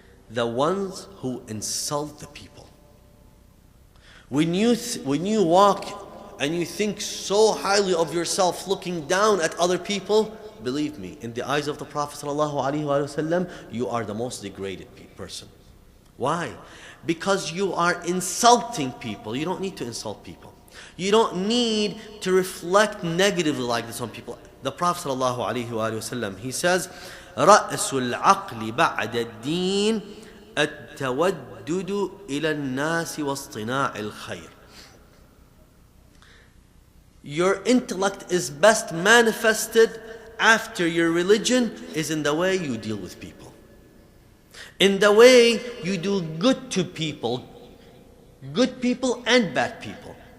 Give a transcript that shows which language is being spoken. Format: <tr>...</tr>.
<en>The ones who insult the people. When you walk and you think so highly of yourself, looking down at other people, believe me, in the eyes of the Prophet ﷺ, you are the most degraded person. Why? Because you are insulting people. You don't need to insult people. You don't need to reflect negatively like this on people. The Prophet ﷺ, he says,</en> <ar>رَأْسُ الْعَقْلِ بَعْدَ الدِّينِ التَّوَدُّدُ إِلَى النَّاسِ وَاصْطِنَاعِ الْخَيْرِ.</ar> <en>Your intellect is best manifested after your religion is in the way you deal with people. In the way you do good to people. Good people and bad people.</en>